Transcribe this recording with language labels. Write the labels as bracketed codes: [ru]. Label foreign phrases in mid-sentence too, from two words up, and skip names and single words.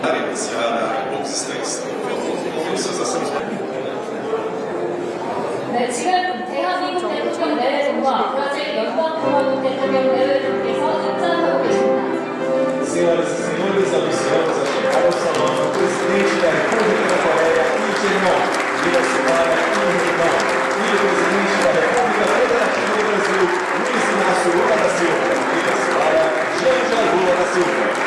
[ko] 네, 지금 대한민국 대통령 내외분과 브라질 연방공화국 대통령 내외분께서 입장하고 계십니다. [pt] Senhoras e senhores, anunciamos a chegada ao salão do presidente da República da Coreia, Lee Jae-myung, e a senhora Kim Hye-jong, e o presidente da República Federativa do Brasil, Luiz Inácio Lula da Silva, e a senhora Janja Lula da Silva.